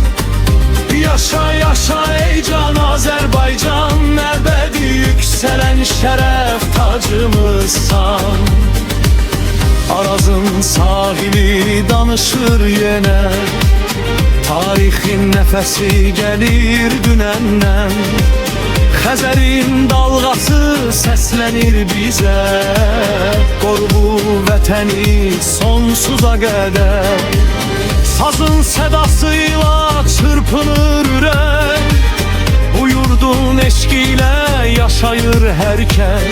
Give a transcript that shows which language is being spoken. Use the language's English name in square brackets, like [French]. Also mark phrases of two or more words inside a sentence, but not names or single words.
[Turkish] Yaşa yaşa ey can Azerbaycan. Ebedi yükselen şeref tacımızsan. Arazın sahili danışır yine. Tarihin nefesi gelir dünenden. [Azerbaijani] Xəzərin dalğası səslənir bizə. Qoru bu vətəni sonsuza qədər. Sazın sədasıyla çırpınır ürək. [Turkish] Bu yurdun eşqiyle yaşayır herkes.